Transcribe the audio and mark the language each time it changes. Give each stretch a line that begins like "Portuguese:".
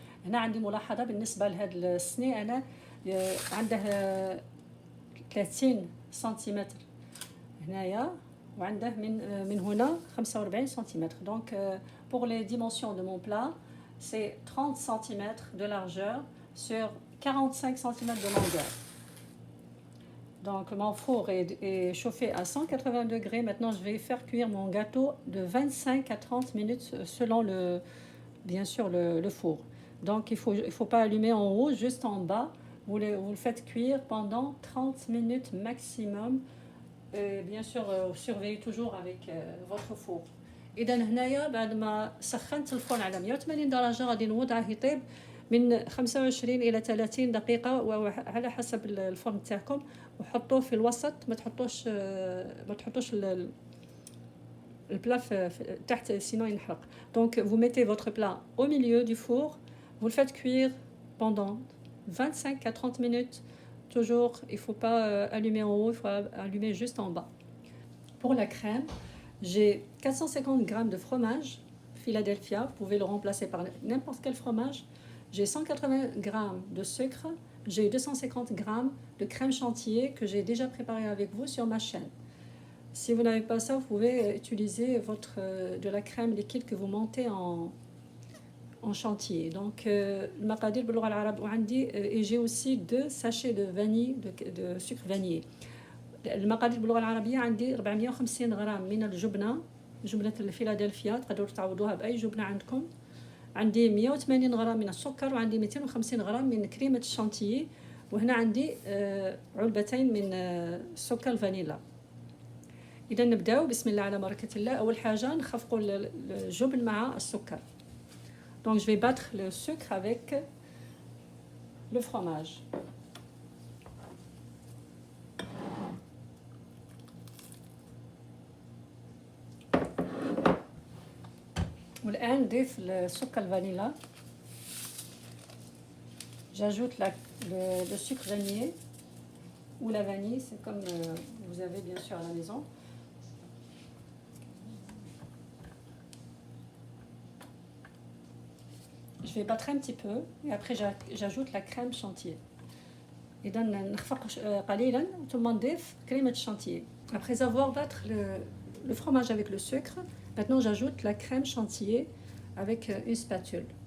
Arabic: هنا عندي ملاحظه بالنسبه لهذا السني، انا عنده 30 سنتيمتر هنايا وعنده من هنا 45 سنتيمتر.
French: دونك pour les dimensions de mon plat c'est 30 cm de largeur sur 45 cm de longueur. Donc mon four est chauffé à 180 degrés. Maintenant je vais faire cuire mon gâteau de 25 à 30 minutes selon bien sûr le four. Donc il faut pas allumer en haut, juste en bas. Vous le faites cuire pendant 30 minutes maximum. Et bien sûr surveillez toujours avec votre four.
Arabic: اذا هنايا بعد ما سخنت الفرن على 180 درجه غادي نوضعه يطيب من 25 الى 30 دقيقه وعلى حسب الفرن تاعكم، وحطوه في الوسط، ما تحطوش البلا تحت سينو ينحرق.
French: Donc vous mettez votre plat au milieu du four, vous le faites cuire pendant 25 à 30 minutes. Toujours, il faut pas allumer en haut, il faut allumer juste en bas. Pour la crème, j'ai 450 g de fromage Philadelphia, vous pouvez le remplacer par n'importe quel fromage. J'ai 180 g de sucre, j'ai 250 g de crème chantilly que j'ai déjà préparé avec vous sur ma chaîne. Si vous n'avez pas ça, vous pouvez utiliser de la crème liquide que vous montez en chantilly. Donc,
Arabic: المقادير باللغة العربية وعندي
French: et j'ai aussi 2 sachets de vanille de sucre vanillé.
Arabic: المقادير باللغة العربية عندي 450 غرام من جبنة الفيلادلفيا، تقدروا تعوضوها بأي جبنة عندكم. عندي 180 غرام من السكر، وعندي 250 غرام من كريمة الشانتيي، وهنا عندي علبتين من سكر الفانيلا. إذا نبداو بسم الله على بركة الله. أول حاجة نخفقوا الجبن مع السكر.
French: Donc je vais battre le sucre avec le fromage.
Arabic: والآن نضيف السكر الفانيلا.
French: J'ajoute le sucre vanillé ou la vanille, c'est comme vous avez bien sûr à la maison. Je vais battre un petit peu et après j'ajoute la crème chantilly.
Arabic: إذا نخفق قليلا ثم نضيف كريمة الشانتيي.
French: Après avoir battre le fromage avec le sucre, maintenant j'ajoute la crème chantilly avec une spatule.